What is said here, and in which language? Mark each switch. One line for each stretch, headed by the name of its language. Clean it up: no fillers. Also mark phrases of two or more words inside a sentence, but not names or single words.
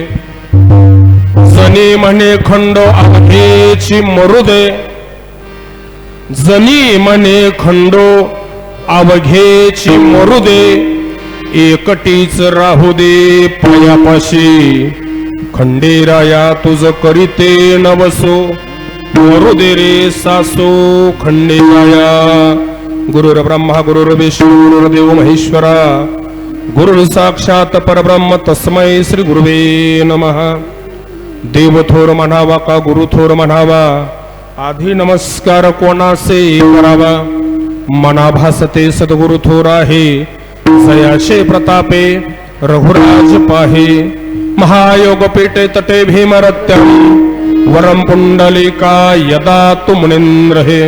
Marathi: जनी म्हणे खंडो अवघेची मरू दे, जनी म्हणे खंडो अवघेची मरू दे, एकटीच राहू दे पायापाशी. खंडेराया तुझ करीते नवसो, मरुदे रे सासू खंडेराया.
Sanskrit: गुरुर्ब्रह्मा गुरुर्विष्णू गुरुर्देव महेश्वरा गुरुर् साक्षात परब्रह्म तस्मै श्री गुरुवे नमः.
Marathi: देव थोर म्हणावा का गुरु थोर म्हणावा, आधी नमस्कार कोणासे करावा. मना भासते सद्गुरु थोर आहे, जयाचे प्रतापे रघुराज पाहे.
Sanskrit: महायोग पेटे तटे भीमरत्यम, वरम पुंडलिका यदा तु मुनींद्र हे.